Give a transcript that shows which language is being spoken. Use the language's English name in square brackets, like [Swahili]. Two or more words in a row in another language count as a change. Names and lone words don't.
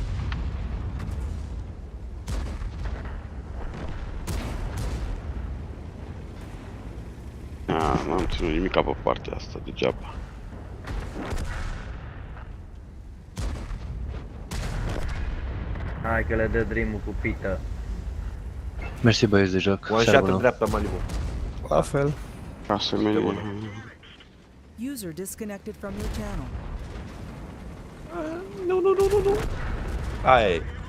[Romanian] N-am ținut nimic pe partea asta, degeaba. Hai că le dă dream-ul cu pită. Mersi băieți de joc. [English] One shot în dreapta, Malibu. [Romanian] La fel. Asemenea. [English] User disconnected from your channel. [Romanian] Nu. Aia e.